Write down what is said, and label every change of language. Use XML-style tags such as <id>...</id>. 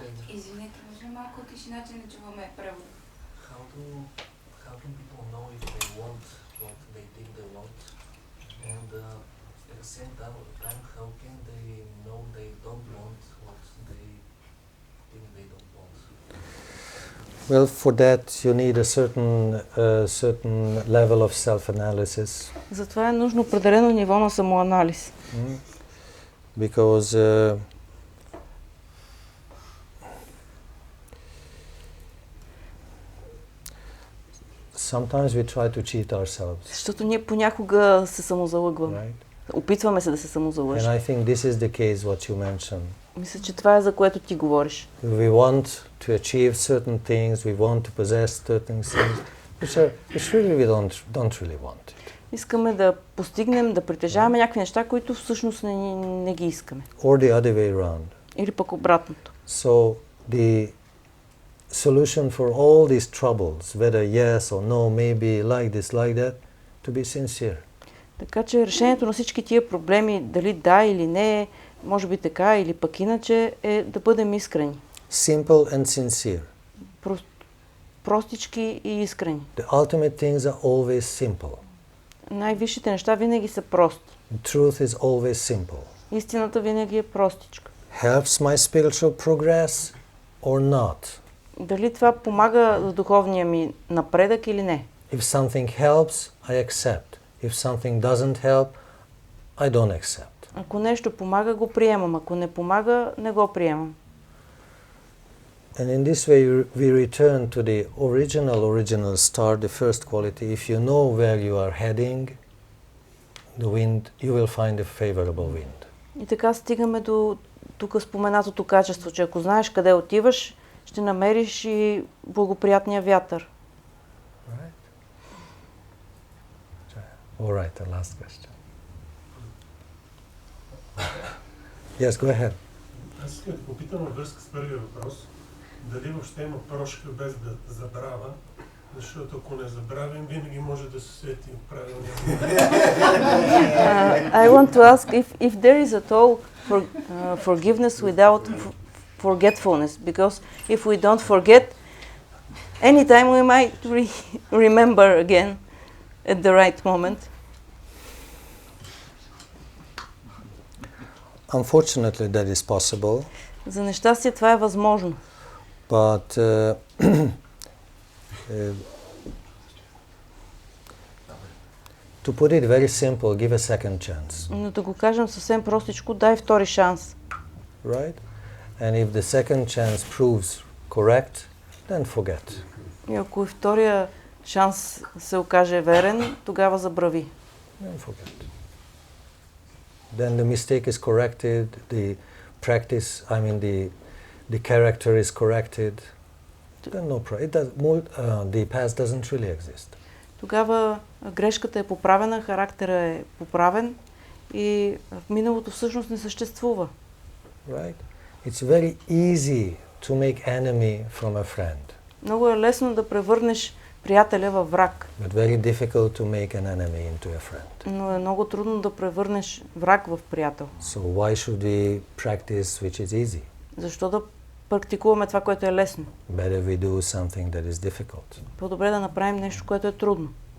<bg>Извинете, може ли малко тишина, че не чуваме превод?</bg> <en>How can people know if they want what they think they want? And at the same time, how can they know they don't want what they think they don't want? Well, for that you need a certain level of self-analysis.</en> <bg>Затова е нужно определено ниво на самоанализ.</bg> <en>Because sometimes we try to cheat ourselves.</en> <bg>Защото ние понякога се самозалъгваме.</bg> <en>Right?</en> <bg>Опитваме се да се самозалъжим.</bg> <en>And I think this is the case what you mentioned.</en> <bg>Мисля, че това е за което ти говориш.</bg> <en>We want to achieve certain things, we want to possess certain things, which really we don't really want it.</en> <bg>Искаме да постигнем, да притежаваме някакви неща, които всъщност не ги искаме.</bg> <en>Or the other way around.</en> <bg>Или пък обратното.</bg> <en>So the solution for all these troubles, whether yes or no, maybe like this, like that, to be sincere.</en> <bg>Така че решението на всички тия проблеми, дали да или не, може би така или пък иначе, е да бъдем искрени.</bg> <en>Simple and sincere.</en> <bg>Простички и искрени.</bg> <en>The ultimate things are always simple.</en> <bg>Най-висшите неща винаги са прости.</bg> <en>The truth is always simple.</en> <bg>Истината винаги е простичка.</bg> <en>Helps my spiritual progress or not?</en> <bg>Дали това помага за духовния ми напредък или не?</bg> <en>If something helps, I accept. If something doesn't help, I don't accept.</en> <bg>Ако нещо помага, го приемам. Ако не помага, не го приемам.</bg> <en>And in this way we return to the original star, the first quality. If you know where you are heading, the wind, you will find a favorable wind.</en> <bg>И така стигаме до тук споменатото качество, че ако знаеш къде отиваш, ще намериш и благоприятния вятър.</bg> <en>All right, the last question. Yes, go ahead.</en> <bg>Аз искам да попитам във връзка с първия въпрос, дали въобще има прошка без да забравя, защото ако не забравим, винаги може да се сетим правилно.</bg> <en>I want to ask if there is at all forgiveness without forgetfulness, because if we don't forget, anytime we might remember again at the right moment. Unfortunately, that is possible.</en> <bg>За нещастие това е възможно.</bg> <en>But to put it very simple, give a second chance.</en> <bg>Но да го кажем съвсем простичко, дай втори шанс.</bg> <en>Right? And if the second chance proves correct, then forget.</en> <bg>И ако и втория шанс се окаже верен, тогава забрави.</bg> <en>Then forget. Then the mistake is corrected, the practice, the character is corrected. Then no problem. The past doesn't really exist.</en> <bg>Тогава грешката е поправена, характера е поправен и в миналото всъщност не съществува.</bg> <en>Right? It's very easy to make enemy from a friend.</en> <bg>Много е лесно да превърнеш приятеля във враг.</bg> <en>But very difficult to make an enemy into a friend.</en> <bg>Но е много трудно да превърнеш враг в приятел.</bg> <en>So why should we practice which is easy?</en> <bg>Защо да практикуваме това, което е лесно?</bg> <en>Better we do something that is difficult.</en> <bg>По-добре да направим нещо, което е трудно.</bg>